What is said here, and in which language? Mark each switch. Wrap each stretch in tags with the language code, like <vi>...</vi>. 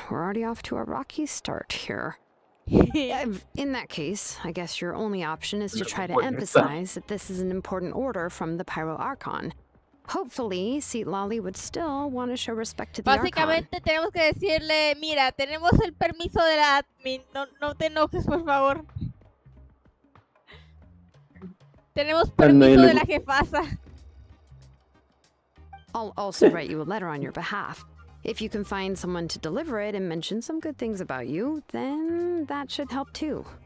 <en>We're already off to a rocky start here. In that case, I guess your only option is to try to emphasize that this is an important order from the Pyro Archon. Hopefully, Lali would still want to show respect to the Archon.</en> <es>Básicamente tenemos que decirle, mira, tenemos el permiso de la admin, no te enojes, por favor. Tenemos permiso de la jefasa.</es> <en>I'll also write you a letter on your behalf. If you can find someone to deliver it and mention some good things about you, then that should help too.</en>